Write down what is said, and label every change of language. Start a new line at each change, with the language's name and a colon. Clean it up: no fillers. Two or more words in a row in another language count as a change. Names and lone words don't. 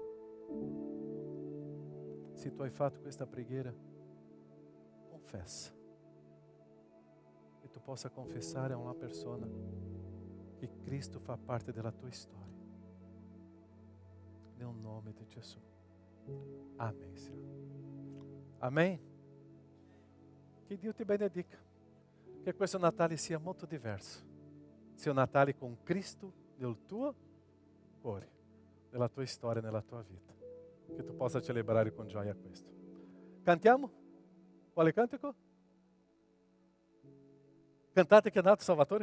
Italian: Se tu hai fatto questa preghiera, confessa. E tu possa confessare a una persona che Cristo fa parte della tua storia. Nel nome di Gesù.
Portuguese: Amém, Senhor.
Italian: Amém? Que Dio ti benedica. Che questo Natale sia molto diverso. Sia un Natale con Cristo nel tuo cuore, nella tua storia, nella tua vita. Che tu possa celebrare con gioia questo. Cantiamo? Quale cantico? Cantate che è nato Salvatore?